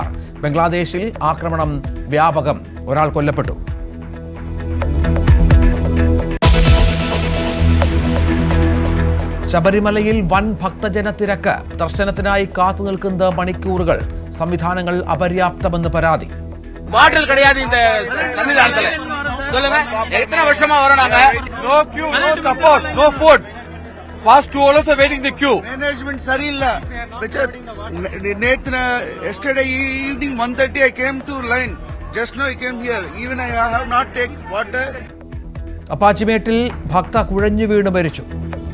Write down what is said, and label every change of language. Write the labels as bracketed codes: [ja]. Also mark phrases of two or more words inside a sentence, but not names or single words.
[ml] ബംഗ്ലാദേശിൽ ആക്രമണം വ്യാപകം. ഒരാൾ കൊല്ലപ്പെട്ടു. ശബരിമലയിൽ വൻ ഭക്തജന തിരക്ക്. ദർശനത്തിനായി കാത്തുനിൽക്കുന്നത് മണിക്കൂറുകൾ. സംവിധാനങ്ങൾ അപര്യാപ്തമെന്ന് പരാതി. [ta] பாட்டில் கிடையாது இந்த சன்னிதானத்துல. சொல்லுங்க, எத்தனை வருஷமா வரோம்? [en] No queue, no support, no food. Past 2 hours are waiting the queue. [ta] Management சரியில்லை. [en] Yesterday evening 1:30 I came to line. Just now I came here. Even I have not take water. [ml] അപ്പാച്ചിമേട്ടിൽ ഭക്ത കുഴഞ്ഞു വീണ് മരിച്ചു.